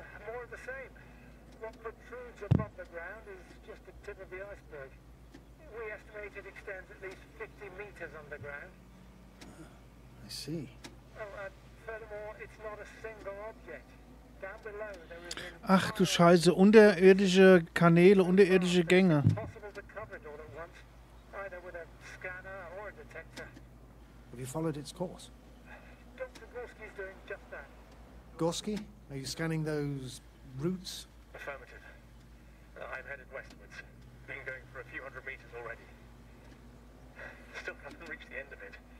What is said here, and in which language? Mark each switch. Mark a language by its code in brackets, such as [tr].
[en] More of the same. What protrudes above the ground is just the tip of the iceberg. We estimate it extends at least 50 meters underground. I see. Furthermore, it's not a single object. Down below there is an [de] Ach du Scheiße, unterirdische Kanäle, unterirdische Gänge. [en] possible to cover it all at once, either with a scanner or a detector. Have you followed its course? Dr. Gorski's doing just that. Gorski, are you scanning those routes? Affirmative. I'm headed westwards. Been going for a few hundred meters already. Still haven't reached the end of it.